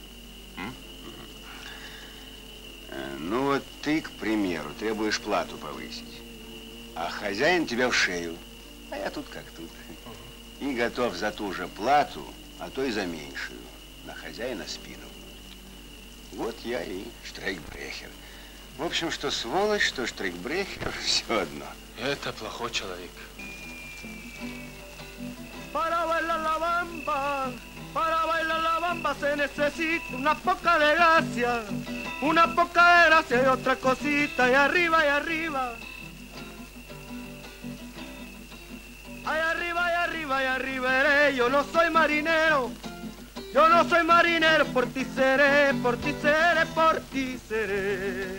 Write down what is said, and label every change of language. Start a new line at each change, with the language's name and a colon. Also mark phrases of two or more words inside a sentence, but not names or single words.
Russian: Ну вот ты, к примеру, требуешь плату повысить, а хозяин тебя в шею, а я тут как тут. И готов за ту же плату, а то и за меньшую, на хозяина спину. Вот я и штрейкбрехер. В общем, что сволочь, что штрейкбрехер, все одно. Это плохой человек.
Spanish: Para bailar la bamba se necesita una poca de gracia y otra cosita, y arriba, y arriba. Ay, arriba, y arriba, y arriba iré. Yo no soy marinero, por ti seré, por ti seré, por ti seré.